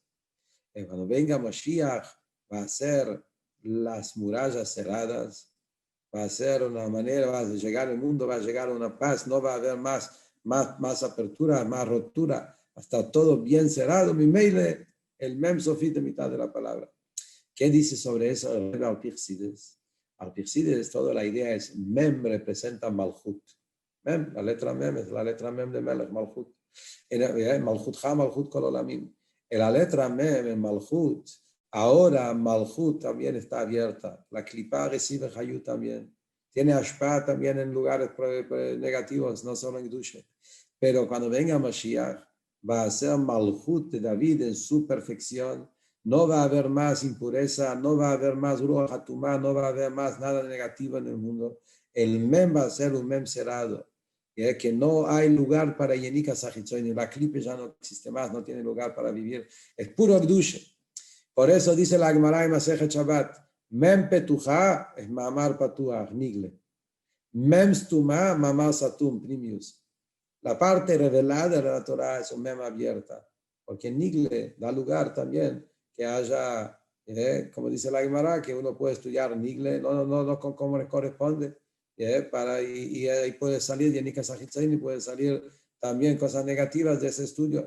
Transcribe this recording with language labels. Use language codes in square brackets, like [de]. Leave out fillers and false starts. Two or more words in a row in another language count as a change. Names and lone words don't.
[es] Y cuando venga Mashiach, va a ser las murallas cerradas, va a ser una manera, va a llegar el mundo, va a llegar una paz, no va a haber más apertura, más rotura, hasta todo bien cerrado. Mi meile, el [he] מם סופית [es] de mitad de la palabra. ¿Qué dice sobre eso el Alpirsides? Alpirsides, toda la idea es mem representa malchut. Mem, la letra mem es la letra mem de Melech, malchut. [he] מלכות ה', מלכות כל עולמים. [es] En la letra mem, en malchut, ahora malchut también está abierta. La klipa recibe hayut también. Tiene ashpa también en lugares negativos, no solo en Kedusha. Pero cuando venga Mashiach, va a ser malchut de David en su perfección. No va a haber más impureza, no va a haber más [he] רוח הטומאה, [es] no va a haber más nada negativo en el mundo. El mem va a ser un mem cerrado, que no hay lugar para [he] יניקה לחיצונים, [es] la clipe ya no existe más, no tiene lugar para vivir, es puro gdushe. Por eso dice la Gemara en [he] מסכת שבת, מם פתוחה [es] es [he] מאמר פתוח, נגלה. מם סתומה, מאמר סתום, פנימיות. [es] La parte revelada de la Torah es un mem abierta, porque nigle da lugar también que haya, como dice la Gemara, que uno puede estudiar nigle, no como le corresponde, y ahí puede salir [he] יניקה לחיצונים [es] y puede salir también cosas negativas de ese estudio.